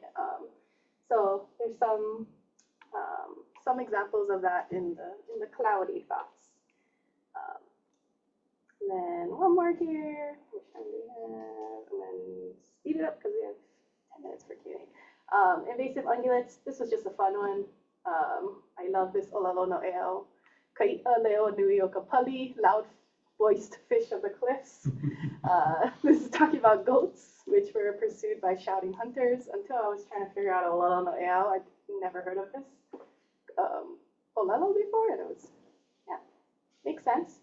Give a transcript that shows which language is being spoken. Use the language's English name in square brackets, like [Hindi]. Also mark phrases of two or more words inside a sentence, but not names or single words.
[English] So there's some examples of that in the cloudy thoughts. And then one more here. Which time do we have? And then speed it up because we have 10 minutes for Q&A. Invasive ungulates. This was just a fun one. I love this [Hawaiian] olalo no eo. Ka'i'a leo nui o ka pali, [English] loud-voiced fish of the cliffs. This is talking about goats, which were pursued by shouting hunters. Until I was trying to figure out [Hawaiian] olalo no eo, [English] I'd never heard of this olalo before, and it was, yeah, makes sense.